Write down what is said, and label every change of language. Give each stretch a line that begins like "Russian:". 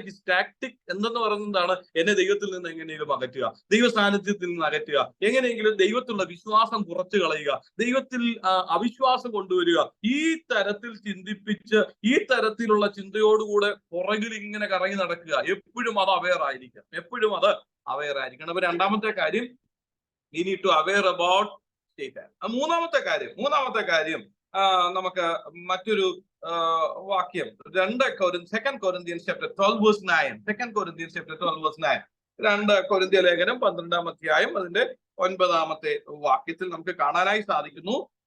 English: his tactic
Malayalam: എന്തെന്ന് പറയുന്നതാണ്, എന്നെ ദൈവത്തിൽ നിന്ന് എങ്ങനെയെങ്കിലും അകറ്റുക, ദൈവ സാന്നിധ്യത്തിൽ നിന്ന് അകറ്റുക, എങ്ങനെയെങ്കിലും ദൈവത്തിലുള്ള വിശ്വാസം കുറച്ചു കളയുക, ദൈവത്തിൽ അവിശ്വാസം കൊണ്ടുവരിക. ഈ തരത്തിൽ ചിന്തിപ്പിച്ച് ഈ തരത്തിലുള്ള ചിന്തയോടുകൂടെ പുറകിൽ ഇങ്ങനെ കറങ്ങി നടക്കുക. എപ്പോഴും അത് അവെയർ ആയിരിക്കണം, എപ്പോഴും അത് അവെയർ ആയിരിക്കണം. അപ്പൊ രണ്ടാമത്തെ കാര്യം,
English: we need to aware about Satan.
Malayalam: മൂന്നാമത്തെ കാര്യം നമുക്ക് മറ്റൊരു വാക്യം
English: 2 Corinthians chapter 12 verse 9. 2 Corinthians chapter 12 verse 9.
Malayalam: 2 കൊരിന്ത്യ ലേഖനം 12-ാം അധ്യായം അതിന്റെ 9-ാമത്തെ വാക്യത്തിൽ നമുക്ക് കാണാനായി സാധിക്കുന്നു.